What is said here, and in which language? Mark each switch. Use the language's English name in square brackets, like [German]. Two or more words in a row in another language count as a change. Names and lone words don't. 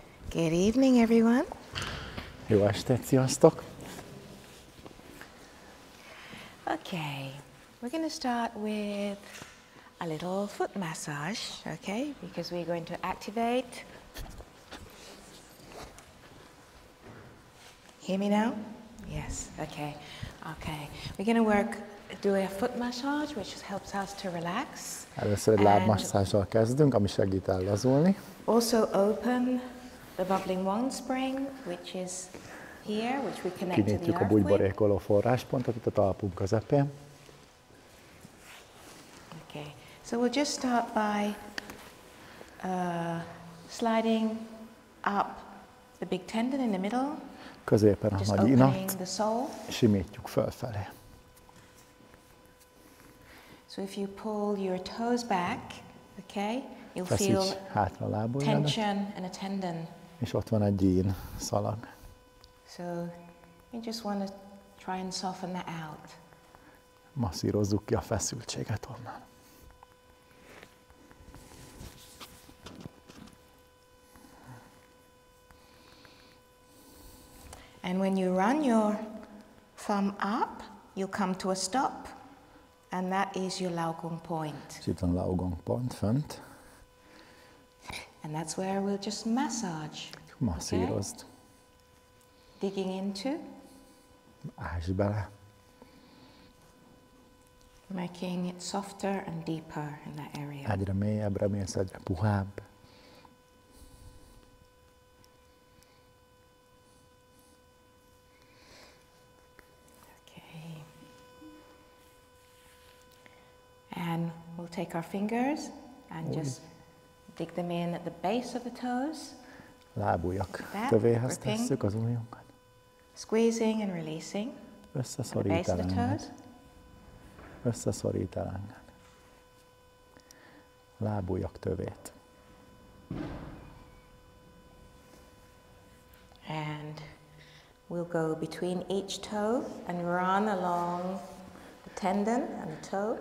[English] Good evening, everyone. [Hungarian] Jó estét, sziasztok! [English] Okay, we're going to start with a little foot massage, okay? Because we're going to activate. Hear me now? Yes, okay. Okay, we're going to do a foot massage, which helps us to relax. [Hungarian] Először egy lábmasszázzal kezdünk, ami segít ellazulni. [English] Also open the bubbling one spring, which is here, which we connect to the [Hungarian] Kinyitjuk a [English] earth with. [Hungarian] bugyborékoló forráspontot itt a talpunk közepén. [English] Okay, so we'll just start by sliding up the big tendon in the middle. [Hungarian] Középen a [English] Just [Hungarian] nagy [English] opening [Hungarian] inat, [English] the sole. [Hungarian] simítjuk fölfelé. [English] So if you pull your toes back, okay, you'll [Hungarian] Feszíts [English] feel [Hungarian] hátra a lábujjadat, [English] tension in a tendon. [Hungarian] és ott van egy YIN szalag. [English] So you just want to try and soften that out. [Hungarian] Masszírozzuk ki a feszültséget onnan. [English] And when you run your thumb up, you'll come to a stop, and that is your Laogong point. [Hungarian] És itt van a Laogong pont fönt. [English] And that's where we'll just massage. [Hungarian] Masszírozd. [English] Okay? Digging into. [Hungarian] Ásd bele. [English] Making it softer and deeper in that area. [Hungarian] Egyre mélyebbre mész, egyre puhább. [English] Okay. And we'll take our fingers and just dig them in at the base of the toes. [Hungarian] Lábujjak [English] That, [Hungarian] tövéhez [English] gripping. [Hungarian] tesszük az ujjunkat. [English] Squeezing and releasing. At the [Hungarian] Összeszorít [English] base of the toes. [Hungarian] elenged. Összeszorít elenged. Lábujjak tövét. [English] And we'll go between each toe and run along the tendon and the toe.